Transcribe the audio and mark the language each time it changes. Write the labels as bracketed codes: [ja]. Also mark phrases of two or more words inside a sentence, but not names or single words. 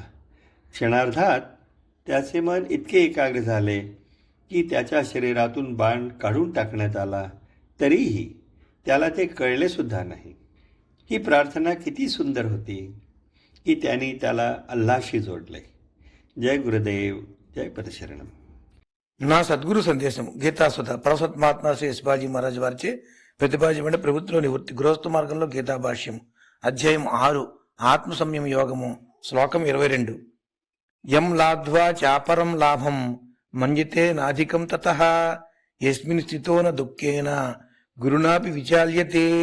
[mr] क्षणार्धात त्याचे मन इतके एकाग्र झाले की त्याच्या शरीरातून बाण काढून टाकण्यात आला, तरीही त्याला ते कळले सुद्धा नाही. ही प्रार्थना किती सुंदर होती की त्यांनी त्याला अल्लाशी जोडले. जय गुरुदेव, जय पदशरणम. [te] నా సద్గురు సందేశం గీతాసుధ పరసత్ మహాత్మా శ్రీ శివాజీ మహారాజ్ వారిచే ప్రతిపాదించబడిన ప్రభుత్వ నివృత్తి గృహస్థ మార్గంలో గీతా భాష్యం అధ్యాయం 6 ఆత్మ సంయమ యోగము శ్లోకం 22. [sa] యం లాధ్వా చాపరం లాభం మన్యతే నాధికం తతః యస్మిన్ స్థితో న దుఃఖేన గురునాపి విచాల్యతే.